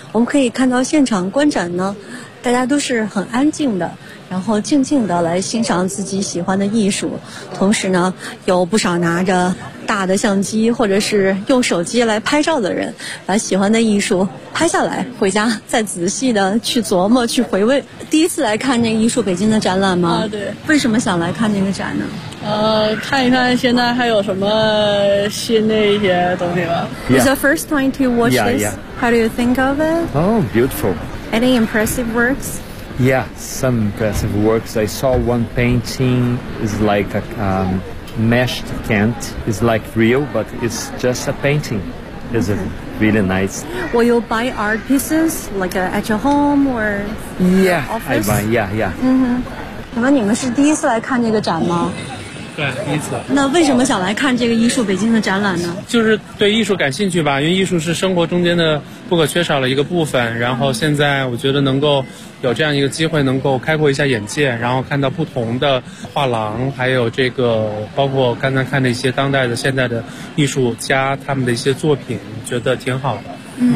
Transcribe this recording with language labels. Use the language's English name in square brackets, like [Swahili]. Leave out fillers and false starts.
[Chinese] 我们可以看到现场观展呢，大家都是很安静的，然后静静的来欣赏自己喜欢的艺术，同时呢有不少拿着大的相机或者是用手机来拍照的人，把喜欢的艺术拍下来回家再仔细的去琢磨去回味。第一次来看那个艺术北京的展览吗？对。为什么想来看那个展呢？看一看现在还有什么新的一些东西吧。 [English] Yeah. Is the first time to watch this? How do you think of it? Oh, beautiful. Any impressive works? Yeah, some impressive works. I saw one painting, it's like a meshed tent. It's like real, but it's just a painting. It's really nice. Will you buy art pieces, like at your home or yeah, office? I buy, yeah, yeah. Mm-hmm. [Chinese] 请问你们是第一次来看这个展吗？对，第一次。那为什么想来看这个艺术北京的展览呢？就是对艺术感兴趣吧，因为艺术是生活中间的不可缺少的一个部分，然后现在我觉得能够有这样一个机会能够开阔一下眼界，然后看到不同的画廊，还有这个包括刚才看的一些当代的现代的艺术家他们的一些作品，觉得挺好的。